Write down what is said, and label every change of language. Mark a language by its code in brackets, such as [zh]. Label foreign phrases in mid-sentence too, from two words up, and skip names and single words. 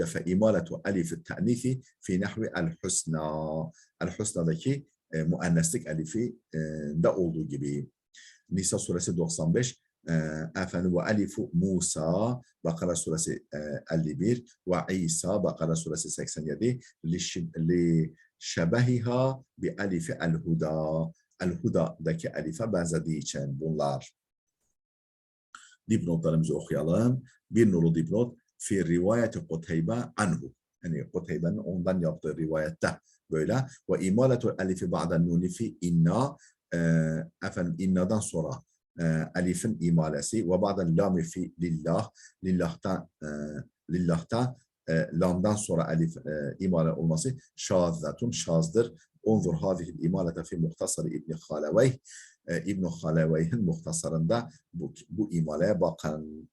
[ar] في إمالة ألف التأنيث في نحو الحسنى [tr] el husna'daki muenneslik elifi de olduğu gibi Nisa suresi 95 efendim ve [ar] ألف موسى [tr] Bakara suresi 51 ve İsa Bakara suresi 87 [ar] لشبهها بألف الهدى [tr] el huda'daki elife benzediği için bunlar. Dipnotlarımızı okuyalım. Bir nolu dipnot [ar] في رواية قتيبة عنه. [tr] Yani Kuteybe'nin ondan yaptığı rivayette böyle ve [ar] إمالة الألف بعد النون في إنا [tr] efendim inna'dan sonra elifin imalesi ve [ar] بعد اللام في لله [tr] lillah'ta lamdan sonra elif imale olması şazzetun şazdır. [ar] انظر هذه الإمالة في مختصر ابن خالويه [tr] İbn Haleveyh'in muhtasarında bu imaleye bakın.